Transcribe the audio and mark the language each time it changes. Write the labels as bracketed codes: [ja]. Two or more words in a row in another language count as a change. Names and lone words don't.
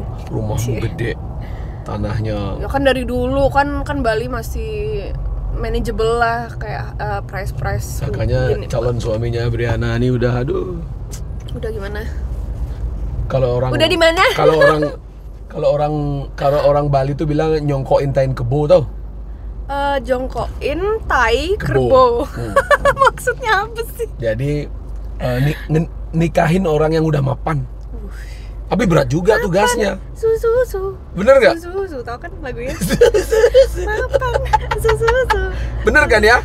[id] Rumahmu gede, tanahnya. Ya kan dari dulu kan Bali masih manageable lah kayak price. Makanya calon suaminya Briana nih udah Udah gimana? Kalau orang udah di mana? Kalau orang Bali tuh bilang [ban] nyongkoin tain kebo [id] tau? Jongkoin tai kerbau. Maksudnya apa sih? Jadi nikahin orang yang udah mapan. Tapi berat juga tugasnya. Susu. Bener nggak? Susu, tau kan lagunya? Mapan, susu. Bener kan ya?